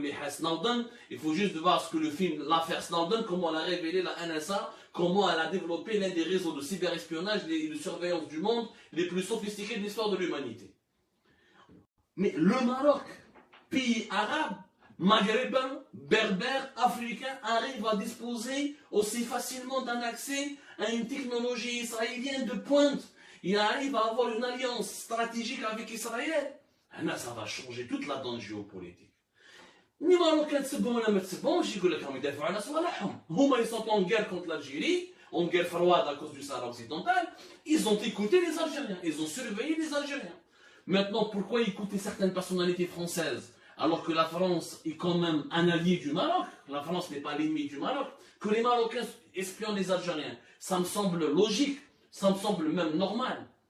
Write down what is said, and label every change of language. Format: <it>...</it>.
<fr>Snowden, il faut juste voir ce que le film, l'affaire Snowden, comment elle a révélé la NSA, comment elle a développé l'un des réseaux de cyberespionnage et de surveillance du monde les plus sophistiqués de l'histoire de l'humanité. Mais le Maroc, pays arabe, maghrébins, berbères, africains arrivent à disposer aussi facilement d'un accès à une technologie israélienne de pointe. Ils arrivent à avoir une alliance stratégique avec Israël. Là, ça va changer toute la donne géopolitique. Les Marocains</fr> <ar>تسبهم ولا ما تسبهمش يقول لك راهم يدافعوا على صوالحهم. هما</ar> <fr>ils sont en guerre contre l'Algérie, en guerre froide à cause du Sahara occidental. Ils ont écouté les Algériens, ils ont surveillé les Algériens. Maintenant, pourquoi écouter certaines personnalités françaises alors que la France est quand même un allié du Maroc? La France n'est pas l'ennemi du Maroc. Que les Marocains espionnent les Algériens, ça me semble logique, ça me semble même normal.</fr>